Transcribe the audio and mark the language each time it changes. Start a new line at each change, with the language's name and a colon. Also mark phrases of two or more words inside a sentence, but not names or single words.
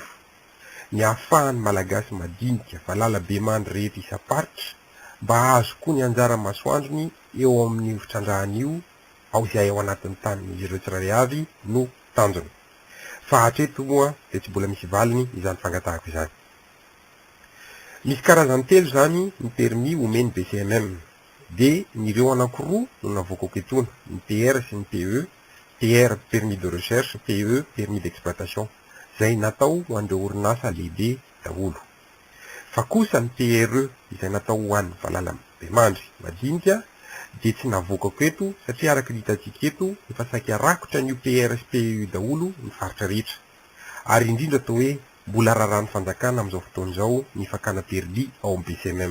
Malagasy: Ny ahafahan'ny malagasy madinika valala be mandry rehetra isam-paritra mba azo koa ny anjara masoandrony eo amin'ny fitrandrahana io ao izay ao anatin'ny tany ireo tsirairay avy no tanjony. Fa hatreto moa dia tsy mbola misy valiny izany fangatahako izany. Misy karazany telo zany ny permis omeny BCMM, dia nireo anankiroa no navoakako etona, ny PR sy ny PE.
French: PR permis de recherche, PE permis d'exploitation,
Malagasy: izay natao ho an'ireo orinasa lehibe daholo. Fa kosa ny PRE izay natao ho an'ny valala be mandry madinika dia tsy navoakako eto satria araka ny hitantsika eto efa saika rakotra ny PR sy PE daholo ny faritra rehetra. Ary indrindra atao hoe mbola raran'ny fanjakana amin'izao fotoana izao ny fakana permis ao amin'ny BCMM.